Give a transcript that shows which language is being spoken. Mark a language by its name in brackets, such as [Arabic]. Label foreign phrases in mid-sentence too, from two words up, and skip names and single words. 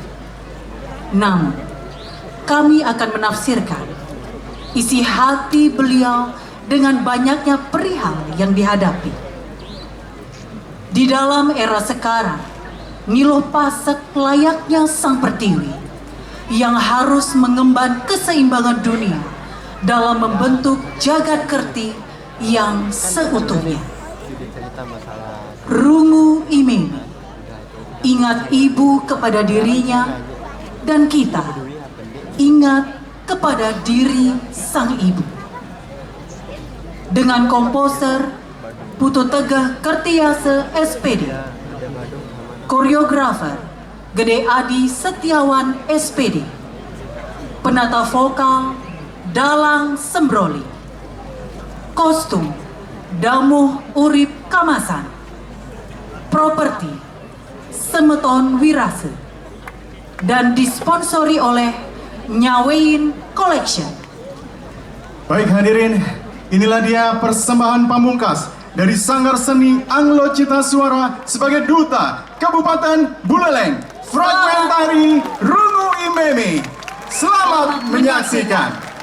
[Indonesian] Namun, kami akan menafsirkan isi hati beliau dengan banyaknya perihal yang dihadapi. Di dalam era sekarang, Niluh Pasek layaknya sang pertiwi yang harus mengemban keseimbangan dunia dalam membentuk jagat kerti yang seutuhnya. Rungu Imeme, ingat ibu kepada dirinya, dan kita ingat kepada diri sang ibu. Dengan komposer Putu Tegah Kertiase SPD, koreografer Gede Adi Setiawan SPD, penata vokal Dalang Sembroli, kostum Damuh Urip Kamasan, properti Semeton Wirase, dan disponsori oleh Nyawein Collection. Baik hadirin, inilah dia persembahan pamungkas dari Sanggar Seni Anglo Cita Suara sebagai Duta Kabupaten Buleleng, fragmentari Rungu Imeme. Selamat menyaksikan.